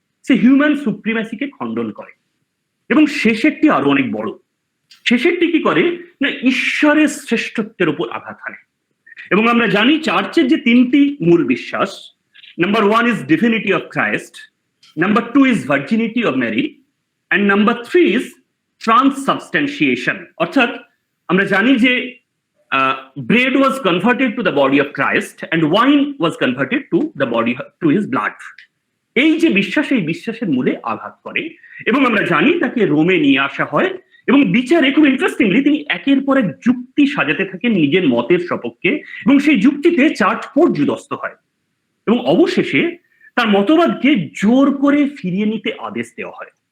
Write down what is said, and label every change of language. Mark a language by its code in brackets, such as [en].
[bn] সে human সুপ্রিম্যাসিকে খণ্ডন করে। এবং শেষেরটি আরো অনেক বড়, শেষেরটি কি করে না, ঈশ্বরের শ্রেষ্ঠত্বের উপর আঘাত হানে। এবং আমরা জানি চার্চের যে 3টি মূল বিশ্বাস, [en] Number 1 is divinity of Christ, number 2 is virginity of Mary, and number 3 is transubstantiation. [bn] অর্থাৎ আমরা জানি যে [en] bread was converted to the body of Christ and wine was converted to the body, to his blood. [bn] এই যে বিশ্বাস, এই বিশ্বাসের মূলে আঘাত করে, এবং আমরা জানি তাকে রোমে নিয়ে আসা হয়, এবং বিচারে খুব ইন্টারেস্টিংলি তিনি একের পর এক যুক্তি সাজাতে থাকেন নিজের মতের সপক্ষে, এবং সেই যুক্তিতে চার্চ পর্যুদস্ত হয়, এবং অবশেষে তার মতবাদকে জোর করে ফিরিয়ে নিতে আদেশ দেওয়া হয়।